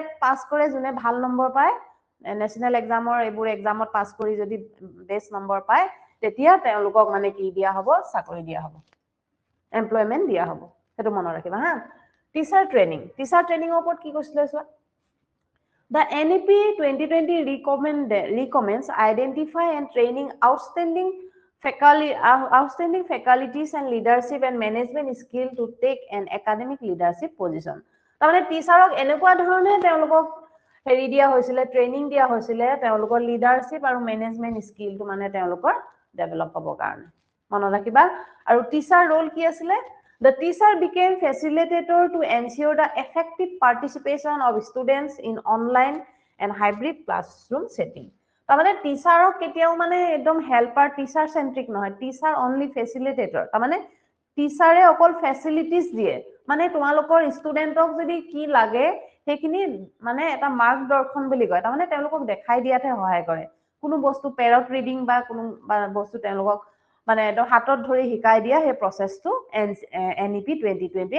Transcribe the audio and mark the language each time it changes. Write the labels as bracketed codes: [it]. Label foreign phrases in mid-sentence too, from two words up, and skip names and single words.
[as] পাস কৰে জুনে ভাল নম্বৰ পায় নেশনাল এক্সামৰ এবোৰ এক্সামত পাস কৰি যদি [en] best number [as] পায় তেতিয়া তেওঁলোকক মানে কি দিয়া হ'ব চাকৰি দিয়া হ'ব এমপ্লয়মেন্ট দিয়া হ'ব হেতু মনত ৰাখিবা হা [en] teacher training [as] ওপৰত কি কৈছিলে চোৱা [en] The NEP 2020 recommends identify and training outstanding faculties and leadership and management skill to take an academic leadership position. [as] তাৰমানে টিচাৰক এনেকুৱা ধৰণে তেওঁলোকক হেৰি দিয়া হৈছিলে ট্ৰেনিং দিয়া হৈছিলে তেওঁলোকৰ লিডাৰশিপ আৰু মেনেজমেন্ট স্কিলটো মানে তেওঁলোকৰ ডেভেলপ হ'ব কাৰণে মনত ৰাখিবা আৰু টিচাৰ ৰোল কি আছিলে [en] The teacher became facilitator to ensure the effective participation of students in online and hybrid classroom setting. [as] তাৰমানে টিচাৰক কেতিয়াও মানে একদম হেল্পাৰ [en] teacher centric [as] নহয় [en] teacher only facilitator [as] তাৰমানে টিচাৰে অকল ফেসিলিটিজ দিয়ে মানে তোমালোকৰ ষ্টুডেন্টক যদি কি লাগে হেখিনি মানে এটা মাৰ্গদৰ্শন বুলি কয় তাৰমানে তেওঁলোকক দেখাই দিয়াতে সহায় কৰে কোনো বস্তু [en] parrot reading [as] বা কোনো বস্তু তেওঁলোকক মানে এটো হাতত ধৰি হিকাই দিয়া হে প্ৰসেসটো NEP 2020